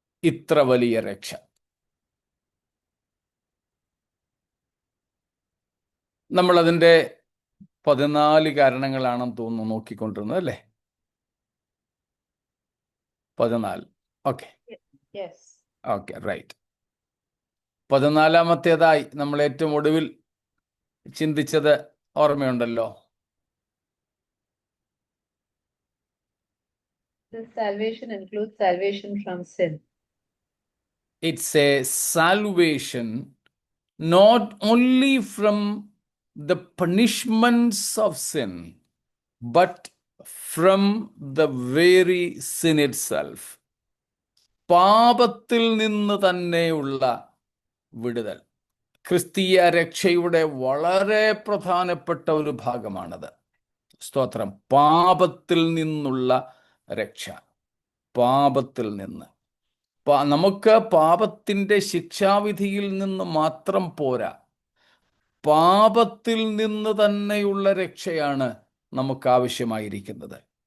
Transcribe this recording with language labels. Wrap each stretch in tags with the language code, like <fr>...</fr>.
<ml>ഇത്ര വലിയ രക്ഷ നമ്മളതിൻ്റെ 14 കാരണങ്ങളാണെന്ന് തോന്നുന്നു നോക്കിക്കൊണ്ടിരുന്നത്, അല്ലേ? 14. Okay</ml> <en>Yes.</en> <ml>Okay, right. 14-ാമത്തേതായി നമ്മൾ ഏറ്റവും ഒടുവിൽ ചിന്തിച്ചത് ഓർമ്മയുണ്ടല്ലോ?</ml> <en>This salvation includes salvation from sin. It's a salvation not only from the punishments of sin, but from the very sin itself.</en> <ml>പാപത്തിൽ നിന്ന് തന്നെയുള്ള വിടുതൽ ക്രിസ്തീയ രക്ഷയുടെ വളരെ പ്രധാനപ്പെട്ട ഒരു ഭാഗമാണത്. സ്തോത്രം. പാപത്തിൽ നിന്നുള്ള രക്ഷ. പാപത്തിൽ നിന്ന് നമുക്ക് പാപത്തിൻ്റെ ശിക്ഷാവിധിയിൽ നിന്ന് മാത്രം പോരാ, പാപത്തിൽ നിന്ന് തന്നെയുള്ള രക്ഷയാണ് നമുക്ക് ആവശ്യമായിരിക്കുന്നത്.</ml>